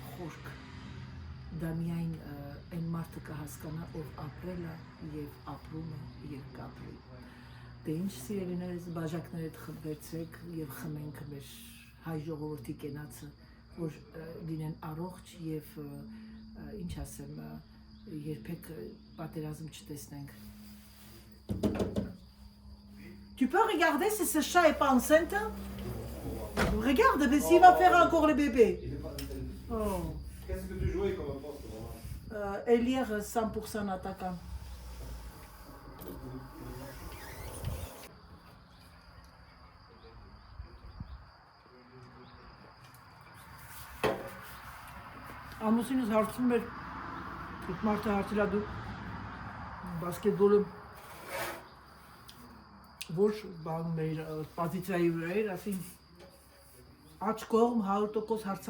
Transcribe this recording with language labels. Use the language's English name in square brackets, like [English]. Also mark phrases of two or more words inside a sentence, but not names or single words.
[Armenian] խորք։ Դա միայն այն մարդը կհասկանա, ով ապրել է եւ ապրում է եւ կապրի։ Դե ինչ, սիրելիներս, բաժակներդ խմբեցեք եւ խմենք մեր հայ ժողովրդի կենացը, որ լինեն առողջ եւ ինչ ասեմ, երբեք պատերազմ չտեսնենք։ [French] Tu peux regarder si ce chat est pas enceinte? Regarde, mais s'il va faire encore le bébé. Oh. Qu'est-ce que tu jouais comme poste, maman? Élire 100% attaquant. [Armenian] Ամուսինս հարցնում էր, այդ մարդը հարցել է դու բասկետբոլը ոչ բան մեր պոզիցիայի վրա էր, ասին աջ կողմ 100%